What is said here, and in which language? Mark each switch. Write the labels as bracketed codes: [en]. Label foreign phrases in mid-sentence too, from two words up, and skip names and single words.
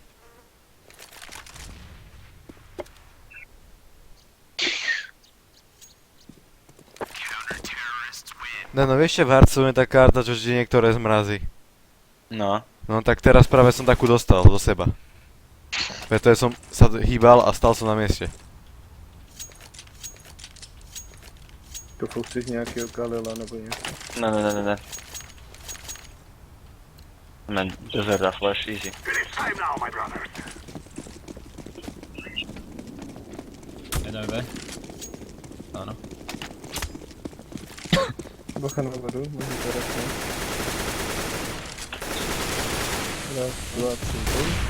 [sk] No vieš, že v Hearthstone je tá karta, čo ti niektoré zmrazí. No. No tak teraz práve som takú dostal do seba. Preto som sa hýbal a stal som na mieste. [cs] To furt chceš nějakého Kalila nebo něco. Ne. [en] Man, desert a flash, easy. [cs] Jeden B. [sk] Áno. [cs] Bacha na vodu, můžu to raknout. Raz, dva, tři, bum.